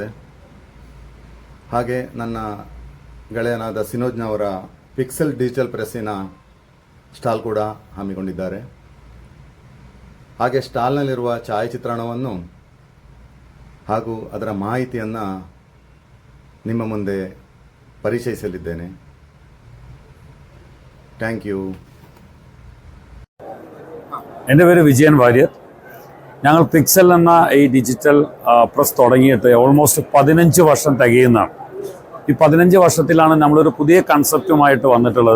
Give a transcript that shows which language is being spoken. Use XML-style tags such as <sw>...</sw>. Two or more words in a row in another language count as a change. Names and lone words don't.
<kn>ಹಾಗೆ ನನ್ನ ಗೆಳೆಯನಾದ ಸಿನೋಜ್ನವರ ಪಿಕ್ಸೆಲ್ ಡಿಜಿಟಲ್ ಪ್ರೆಸ್ಸಿನ ಸ್ಟಾಲ್ ಕೂಡ ಹಮ್ಮಿಕೊಂಡಿದ್ದಾರೆ. ಹಾಗೆ ಸ್ಟಾಲ್ನಲ್ಲಿರುವ ಛಾಯಾಚಿತ್ರಣವನ್ನು ಹಾಗೂ ಅದರ ಮಾಹಿತಿಯನ್ನು ನಿಮ್ಮ ಮುಂದೆ ಪರಿಚಯಿಸಲಿದ್ದೇನೆ.</kn> <en>thank you.</en> <ml>എൻ്റെ പേര് വിജയൻ വാര്യർ. ഞങ്ങൾ പിക്സൽ എന്ന ഈ</ml> <en>digital press</en> <ml>തുടങ്ങിയിട്ട് ഓൾമോസ്റ്റ് 15 വർഷം തികയുന്നതാണ്. ഈ 15 വർഷത്തിലാണ് നമ്മളൊരു പുതിയ കൺസെപ്റ്റുമായിട്ട് വന്നിട്ടുള്ളത്.</ml>